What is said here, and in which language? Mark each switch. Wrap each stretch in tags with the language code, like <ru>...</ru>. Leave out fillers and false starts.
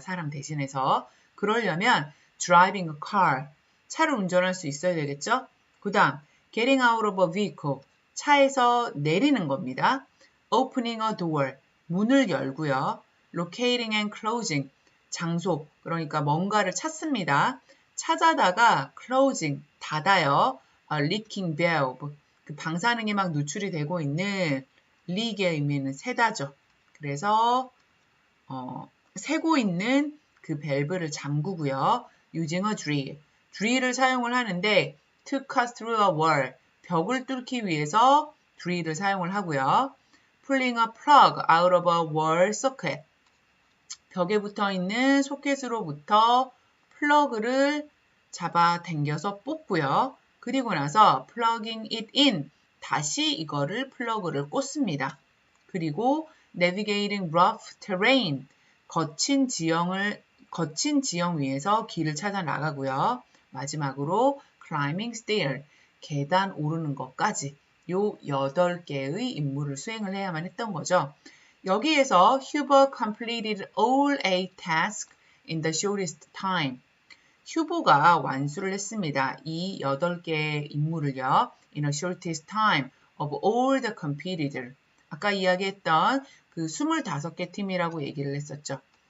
<ko>사람 대신해서. 그러려면</ko> <en>driving a car,</en> <ko>차를 운전할 수 있어야 되겠죠? 그 다음</ko> <en>getting out of a vehicle,</en> <ko>차에서 내리는 겁니다.</ko> <en>opening a door,</en> <ko>문을 열고요.</ko> <en>locating and closing,</en> <ko>장소, 그러니까 뭔가를 찾습니다. 찾아다가 closing, 닫아요.</ko> <en>a leaking valve,</en> <ko>그 방사능이 막 누출이 되고 있는 leak의 의미는 새다죠. 그래서 새고 있는 그 밸브를 잠그고요.</ko> <en>using a drill,</en> <ko>drill을 사용을 하는데</ko> <en>to cut through a wall.</en> <ko>벽을 뚫기 위해서 drill을 사용을 하고요.</ko> <en>pulling a plug out of a wall socket.</en> <ko>벽에 붙어 있는 소켓으로부터 플러그를 잡아 당겨서 뽑고요. 그리고 나서</ko> <en>plugging it in.</en> <ko>다시 이거를 플러그를 꽂습니다.</ko> <en>그리고 navigating rough terrain.</en> <ko>거친 지형 위에서 길을 찾아 나가고요.</ko> <en>마지막으로 climbing stair.</en> <ko>계단 오르는 것까지 요 8개의 임무를 수행을 해야만 했던 거죠.</ko> <en>여기에서 Huber completed all 8 tasks in the shortest time.</en> <ko>휴보가 완수를 했습니다. 이 8개의 임무를요.</ko> <en>In a shortest time of all the competitors.</en> <ko>아까 이야기했던 그 25개 팀이라고 얘기를 했었죠.</ko>